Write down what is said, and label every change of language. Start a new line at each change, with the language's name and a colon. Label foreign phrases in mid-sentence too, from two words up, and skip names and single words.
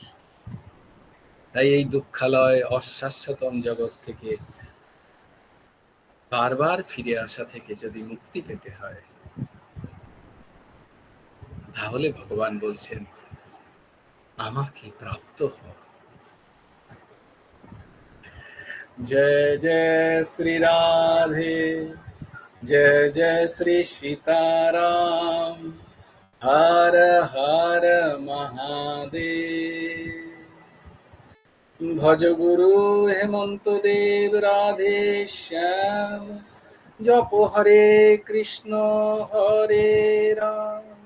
Bangla: তাই এই দুঃখালয় অশাশ্বতম জগৎ থেকে বারবার ফিরে আসা থেকে যদি মুক্তি পেতে হয়, তাহলে ভগবান বলছেন আমাকে প্রাপ্ত হও।
Hindi: जय जय श्री राधे, जय जय श्री सीताराम, हर हर महादेव। भज गुरु हेमंत देव राधे श्याम, जप हरे कृष्ण हरे राम।